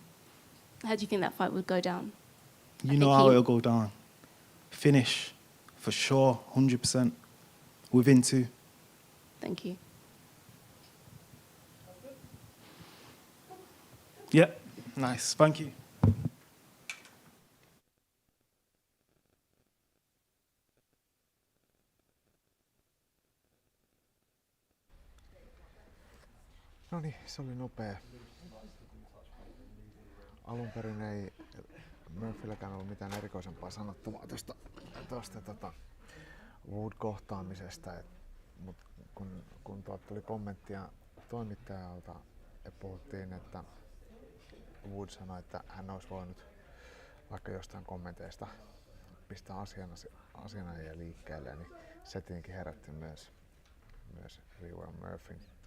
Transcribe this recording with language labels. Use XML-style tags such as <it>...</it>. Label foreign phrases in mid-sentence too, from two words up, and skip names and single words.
<en>How do you think that fight would go down? You know how it'll go down. Finish, for sure, 100%. Within 2. Thank you. Yeah, nice. Thank you.</en> <fi>No niin, se oli nopea. Alun perin ei Murphylläkään ollut mitään erikoisempaa sanottavaa tuosta Wood-kohtaamisesta, mutta kun tuli kommenttia toimittajalta ja puhuttiin, että Wood sanoi, että hän olisi voinut vaikka jostain kommenteista pistää asianajia liikkeelle, niin se tietenkin herätti myös Lerone Murphyn.</fi>